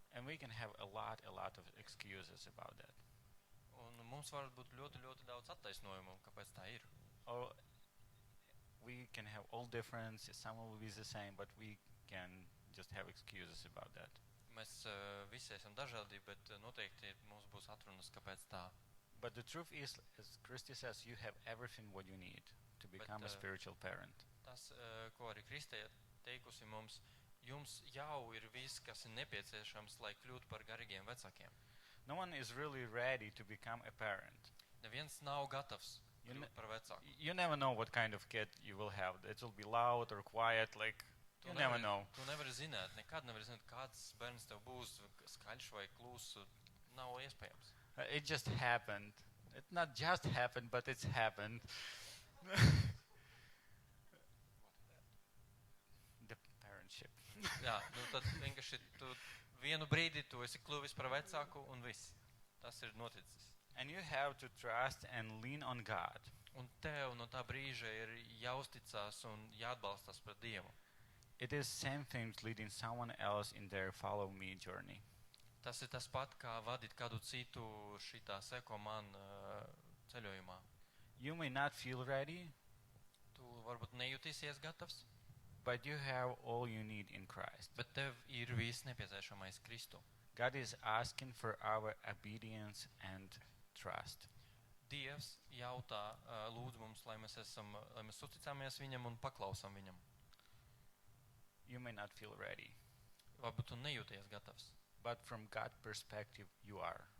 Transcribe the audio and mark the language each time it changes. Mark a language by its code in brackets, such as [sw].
[en] And we can have a lot of excuses about that. [lv] Un mums var būt ļoti, ļoti daudz attaisnojumu, kāpēc tā ir. [en] Or we can have all different, some will be the same, but we can just have excuses about that. [lv] Mēs visi esam dažādi, bet noteikti mums būs atrunas, kāpēc tā. [en] But the truth is, as Christy says, you have everything what you need to become a spiritual parent. [lv] Tas, ko arī Kristē teikusi mums, jums jau ir viss, kas ir nepieciešams, lai kļūtu par garīgiem vecākiem. [en] No one is really ready to become a parent. [lv] Neviens nav gatavs [en] You [lv] kļūt par vecāku. [en] You never know what kind of kid you will have. It will be loud or quiet, like you never know. [lv] Tu nevari zināt, nekad nevari zināt, kāds bērns tev būs, skaļš vai kluss, nav iespējams. [en] It just happened. It not just happened, but it's happened. The parentship. [lv] Jā, nu tad vienkārši tu vienu brīdi tu esi kļuvis par vecāku un viss. Tas ir noticis. [en] And you have to trust and lean on God. [lv] Un tev no tā brīža ir jāuzticās un jāatbalstās pret Dievu. [en] It is same things leading someone else in their follow me journey. [lv] Tas ir tas pat, kā vadīt kādu citu šitā seko man ceļojumā. [en] You may not feel ready, [lv] Tu varbūt nejutīsies gatavs, [en] but you have all you need in Christ. [lv] bet tev ir viss nepieciešamais Kristu. [en] God is asking for our obedience and trust. [lv] Dievs jautā, lūdz mums, lai mēs uzticāmies Viņam un paklausam Viņam. [en] You may not feel ready, [lv] Varbūt tu nejūties gatavs. [en] but from God's perspective, you are.